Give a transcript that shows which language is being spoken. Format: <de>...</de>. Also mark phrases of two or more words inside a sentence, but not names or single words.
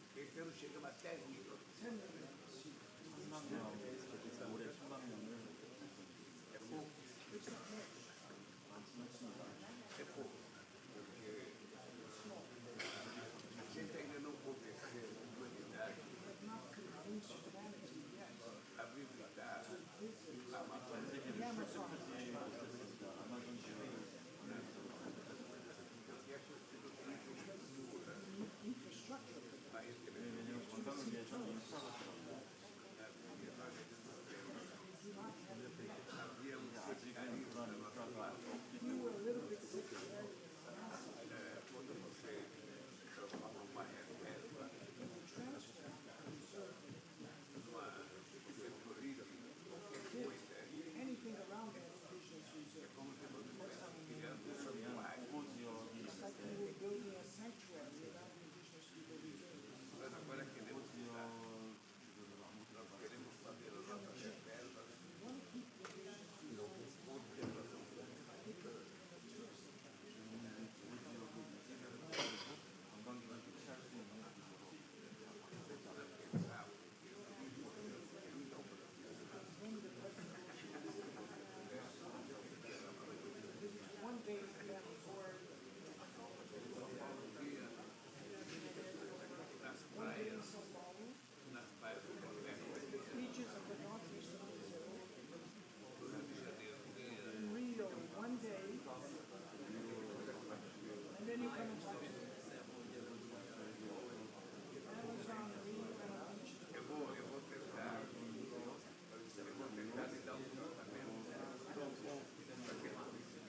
<pt>americano chegam a 10 milhões.</pt> <ko>10만 명, 올해 10만 명을</ko> <pt>É pouco. É pouco. Porque a gente ainda não convenceu a humanidade a visitar a Amazônia.</pt> <ko>왜냐면 관광을 위해서 인프라가 아직은 그런 인프라가 없기 때문에</ko> <pt>Quando você transforma uma reserva numa setorita,</pt> <en>Anything around that indigenous reserve.</en> <pt>é como se você estivesse criando um santuário.</pt> <en>It's like we were building a sanctuary around the indigenous people reserve.</en> <pt>Nós agora queremos mudar. Nós queremos fazer as nossas reservas no conservação.</pt> <ko>관광객을 유치할 수 있는 구조로</ko> <en>One day that before</en> <pt>Nas praias, São Paulo, nas praias do Nordeste,</pt> <en>beaches of the northeastern Brazil,</en> <pt>do Rio de Janeiro,</pt> <en>in Rio, one day, and then you come and talk to them. Amazon, Rio, and beach.</en> <pt>eu vou tentar lhe dar um tratamento para que ele consiga.</pt>